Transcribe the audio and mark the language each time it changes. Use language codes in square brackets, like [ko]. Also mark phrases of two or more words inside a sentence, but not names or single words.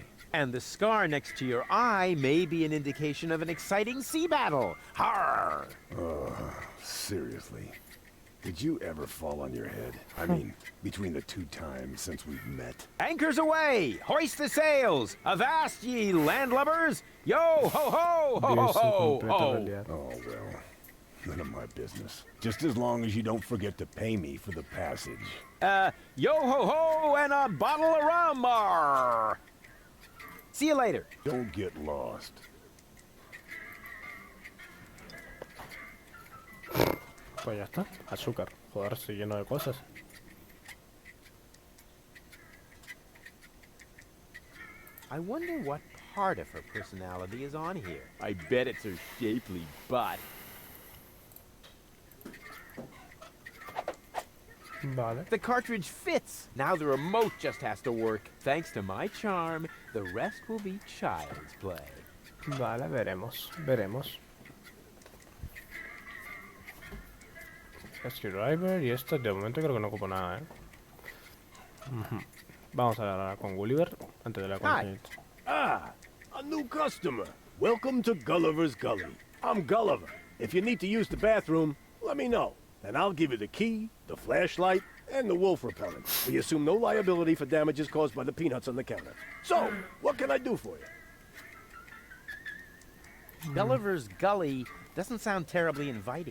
[en] And the scar next to your eye may be an indication of an exciting sea battle. Har! Seriously. Did you ever fall on your head? I mean, between the 2 times since we've met. Anchors away! Hoist the sails! Avast ye landlubbers! Yo ho ho ho ho ho ho! Oh, well, none of my business. Just as long as you don't forget to pay me for the passage. Yo ho ho and a bottle of rum! Arr. See you later. Don't get lost. [es] Pues ya está, azúcar. Joder, estoy lleno de cosas. [en] I wonder what part of her personality is on here. I bet it's her shapely butt. [es] Vale. [en] The cartridge fits. Now the remote just has to work. Thanks to my charm, the rest will be child's play. [es] Vale, veremos, veremos. Screwdriver y esto de momento creo que no ocupo nada, Vamos a hablar con Gulliver antes de la consulta. [en] Ah, a new customer. Welcome to Gulliver's Gully. I'm Gulliver. If you need to use the bathroom, let me know. And I'll give you the key, the flashlight, and the wolf repellent. We assume no liability for damages caused by the peanuts on the counter. So, what can I do for you? Gulliver's Gully doesn't sound terribly inviting.